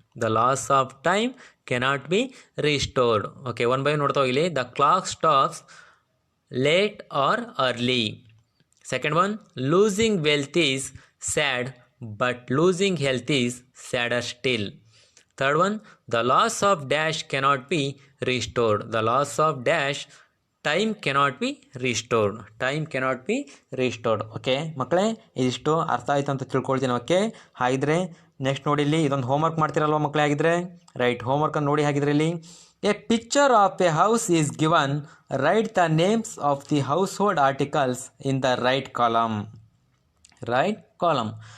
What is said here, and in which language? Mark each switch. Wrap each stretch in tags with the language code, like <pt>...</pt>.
<en>The loss of time cannot be restored. Okay one by</en> <kn>ನೋಡ್ತಾ ಹೋಗಲಿ.</kn> <en>The clock stops late or early. Second one, losing wealth is sad but losing health is sadder still. Third one, the loss of dash cannot be restored. The loss of dash, time cannot be restored. Time cannot be restored.</en> <kn>Okay ಮಕ್ಕಳೇ, ಇದಿಷ್ಟು ಅರ್ಥ ಆಯ್ತು ಅಂತ ತಿಳ್ಕೊಳ್ತೀನಿ. Okay ಹಾಗಿದ್ರೆ next ನೋಡಿ, ಇಲ್ಲಿ ಇದೊಂದು homework ಮಾಡ್ತಿರಲ್ವ ಮಕ್ಕಳೇ? ಆಗಿದ್ರೆ ರೈಟ್, ಹೋಮ್ವರ್ಕನ್ನು ನೋಡಿ. ಹಾಗಿದ್ರೆ ಇಲ್ಲಿ</kn> <en>A picture of a house is given, write the names of the household articles in the right column. Right column.</en>